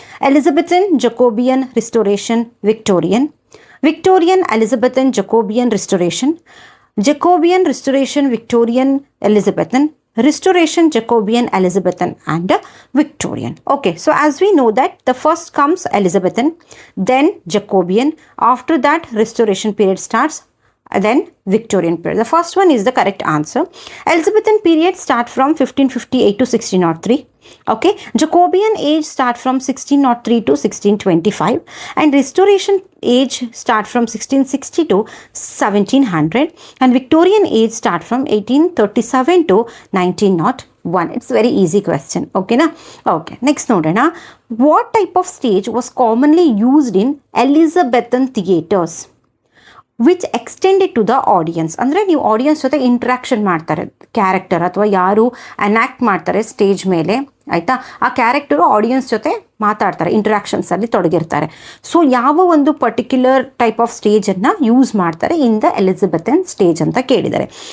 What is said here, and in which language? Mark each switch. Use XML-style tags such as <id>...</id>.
<en>Elizabethan, Jacobean, Restoration, Victorian, Victorian, Elizabethan, Jacobean, Restoration, Jacobean, Restoration, Victorian, Elizabethan, Restoration, Jacobean, Elizabethan, and Victorian. Okay, so as we know that the first comes Elizabethan, then Jacobean, after that Restoration period starts, then Victorian period. The first one is the correct answer. Elizabethan period start from 1558 to 1603. Okay, Jacobean age start from 1603 to 1625, and Restoration age start from 1660 to 1700, and Victorian age start from 1837 to 1901. It's very easy question. Okay na? Okay, next nodana. What type of stage was commonly used in Elizabethan theatres which extended to the audience?</en> <kn>ಅಂದರೆ ನೀವು audience ಜೊತೆ interaction ಮಾಡ್ತಾರೆ, character ಅಥವಾ ಯಾರು ಅನ್ಯಾಕ್ಟ್ ಮಾಡ್ತಾರೆ stage ಮೇಲೆ, ಆಯಿತಾ, ಆ ಕ್ಯಾರೆಕ್ಟರು ಆಡಿಯನ್ಸ್ ಜೊತೆ ಮಾತಾಡ್ತಾರೆ, ಇಂಟ್ರಾಕ್ಷನ್ಸಲ್ಲಿ ತೊಡಗಿರ್ತಾರೆ. ಸೊ ಯಾವ ಒಂದು ಪರ್ಟಿಕ್ಯುಲರ್ ಟೈಪ್ ಆಫ್ ಸ್ಟೇಜನ್ನು ಯೂಸ್ ಮಾಡ್ತಾರೆ</kn> <en>in the Elizabethan stage</en> <kn>ಅಂತ ಕೇಳಿದ್ದಾರೆ.</kn>